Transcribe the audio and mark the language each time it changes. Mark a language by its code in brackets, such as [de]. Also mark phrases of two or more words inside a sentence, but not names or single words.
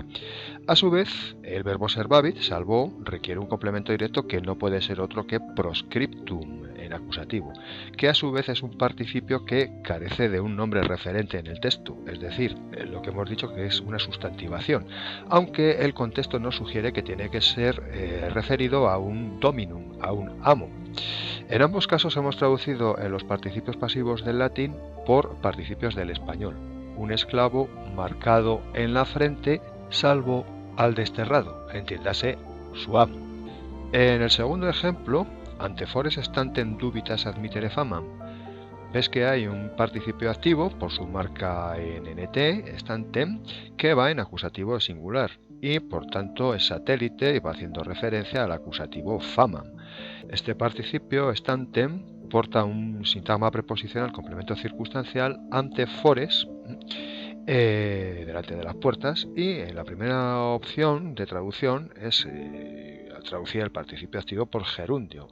[es] A su vez, el verbo servavit, salvó, requiere un complemento directo que no puede ser otro que proscriptum, en acusativo, que a su vez es un participio que carece de un nombre referente en el texto, es decir, lo que hemos dicho que es una sustantivación, aunque el contexto nos sugiere que tiene que ser referido a un dominum, a un amo. En ambos casos hemos traducido los participios pasivos del latín por participios del español. Un esclavo marcado en la frente salvo al desterrado, entiéndase su amo. En el segundo ejemplo, [la] antefores stantem dubitas admittere famam, [es] ves que hay un participio activo por su marca en NT, stantem, que va en acusativo singular. y por tanto es satélite y va haciendo referencia al acusativo famam. Este participio stantem porta un sintagma preposicional complemento circunstancial [la] ante fores, [es] delante de las puertas, y la primera opción de traducción es traducir el participio activo por gerundio.